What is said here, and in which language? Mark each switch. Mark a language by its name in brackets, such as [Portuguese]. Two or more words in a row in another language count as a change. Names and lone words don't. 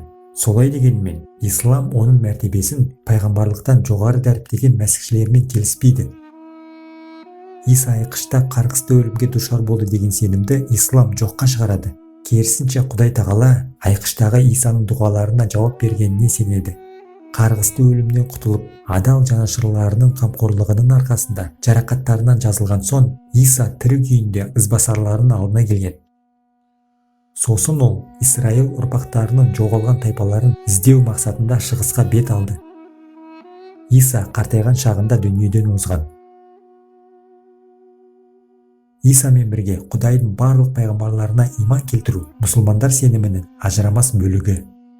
[Kazakh] Солай дегенмен, ислам оның мәртебесін пайғамбарлықтан жоғары дәріптеген мәсіхшілермен келіспейді. Иса айқышта қарғысты өлімге душар болды деген сенімді ислам жоққа шығарады. Керісінше Құдай тағала айқыштағы Исаның дұғаларына жауап бергеніне сенеді. [Kyrgyz] каргысты өлүмдөн кутулуп, адал жанашырларынын камкорлугунун аркасында жаракаттарынан жазылган соң, Иса тирүү күйүндө ызбасарлардын алдына келген. Сосын ол Исраил урпактарынын жоголгон тайпаларын издөө максатында чыгыска бет алды. Иса картайган шагында дүйнөдөн озган. Иса менен бирге Кудайдын барлык пайгамбарларына ыйман келтирүү мусулмандар сениминин ажырамас бөлүгү.